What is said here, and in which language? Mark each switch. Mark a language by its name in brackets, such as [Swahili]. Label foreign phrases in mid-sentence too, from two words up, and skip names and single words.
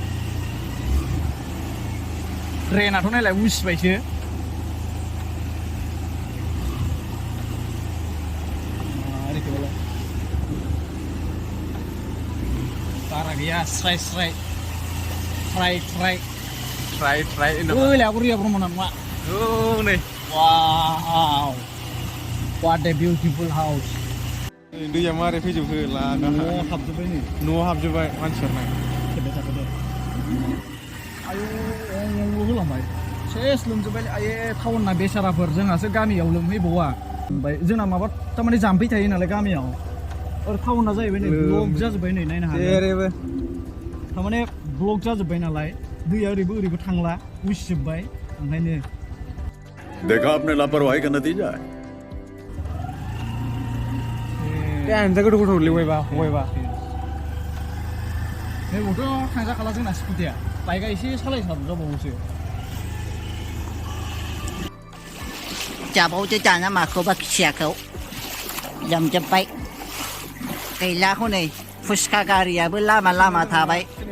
[Bodo] ट्रेनाथ' नायलाय उसिबायसो बारा गैया स्राय ओइलागुरिया ब्रह्मना नङा नै [English] वाव what a beautiful house [Bodo] दैया मारै फैजोबखो न'आव हाबजोब्बाय नै न'आव हाबजोब्बाय मानसिफोरना आयौ होलांबाय सेस लोमजोब्बाय आये टाउनना बेसाराफोर जोंहासो गामियाव लोमहैबावा ओमफ्राय जोंना माबा थारमाने जाम्फै थायो नालाय गामियाव टाउना जाहैबाय नै ब्लक जाजोब्बाय नै नायनो हागोन थारमाने ब्लक जाजोब्बाय नालाय दैया ओरैबो थांला उसिजोब्बाय ओंखायनो [Hindi] देखा आपने लापरवाही का नतीजा है [Bodo] गोथौ लेवायबा हवायबा नैबावथ' थांजाखाला जोंना स्कुटिया बाइकआ एसे सालायसाबजाबावोसो जाबावदो दाना माखौबा खुसियाखौ लोमजोब्बाय गैला हनै फुसखा गारियाबो लामा थाबाय